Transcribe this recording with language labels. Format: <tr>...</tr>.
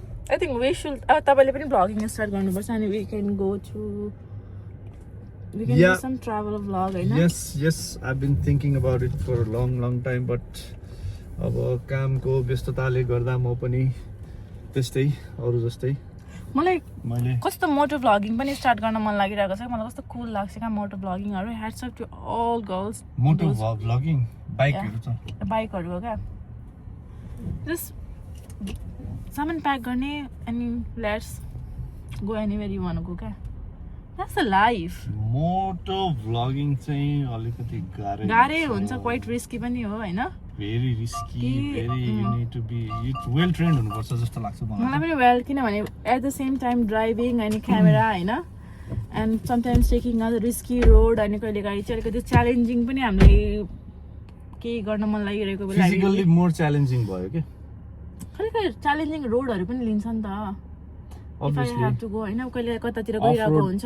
<en>I think we should</en> <ne>तपाईले पनि vlogging start गर्नुपर्छ अनि</ne> <en>we can go to we can do some travel vlog</en> <ne>हैन</ne> <en>yes I've been thinking about it for a long time but</en> <ne>अब कामको व्यस्तताले गर्दा म पनि त्यस्तै अरु जस्तै मलाई कस्तो मोटो भ्लगिङ पनि स्टार्ट गर्न मन लागिरहेको छ मलाई कस्तो कुल लाग्छ क्या मोटो भ्लगिङहरु</ne> <en>hats off to all girls</en> <ne>मोटो भ्लगिङ बाइकहरु छ बाइकहरु हो क्या जस्ट सामान प्याक गर्ने अनि</ne> <en>let's go anywhere you want go क्या that's the life</en> <ne>मोटो भ्लगिङ चाहिँ अलिकति गाह्रै हुन्छ</ne> <en>quite risky</en> <ne>पनि हो हैन</ne> <en>very risky very you need to be well trained</en> <ne>हुनुपर्छ जस्तो लाग्छ मलाई पनि वेल किनभने</ne> <en>at the same time</en> <ne>driving अनि क्यामेरा हैन</ne> <en>and sometimes taking a risky road</en> <ne>अनि कहिलेकाहीँ चाहिँ अलिकति च्यालेन्जिङ पनि हामीले केही गर्न मन लागिरहेको बेला फिजिकल्ली मोर च्यालेन्जिङ भयो के कहिलेकाहीँ च्यालेन्जिङ रोडहरू पनि लिन्छ नि त</ne> <en>Obviously.</en> <ne>हैन कहिले कतातिर गइरहेको हुन्छ</ne>